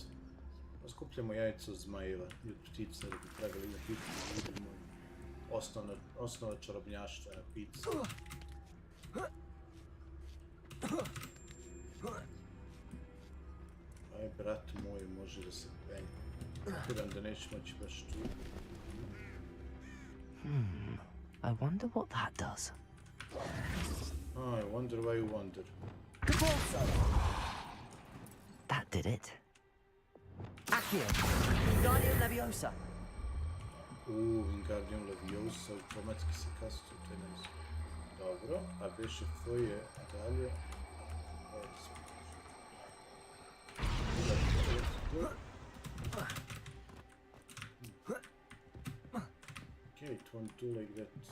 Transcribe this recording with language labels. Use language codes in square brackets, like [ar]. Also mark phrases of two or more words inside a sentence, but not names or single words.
[sr] Pa skupljamo jajce od zmajeva i od ptica da bi trebali na pitu da vidimo osnova čarobnjaštva na pici. Aj, brat moj, može da se penje. Kapiram da neće moći baš tu. [en] I wonder what that does. I wonder why you wonder. That did it. Accio. Guardian Leviosa. Wingardium Leviosa, [sr] automatski se kastu, to je nice. Dobro, a beše tvoje dalje. [en] Okay, it won't do like that.